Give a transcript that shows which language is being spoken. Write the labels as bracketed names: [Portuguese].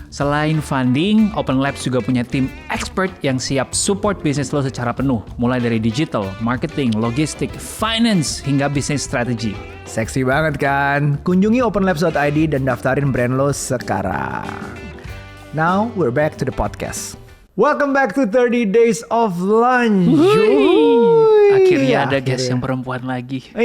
[Indonesian] Selain funding, Open Labs juga punya tim expert yang siap support bisnis lo secara penuh. Mulai dari digital, marketing, logistik, finance, hingga bisnis strategi. Seksi banget kan? Kunjungi openlabs.id dan daftarin brand lo sekarang. [English] Now we're back to the podcast. Welcome back to 30 Days of Lunch. [Indonesian] Akhirnya ada guest yang perempuan lagi.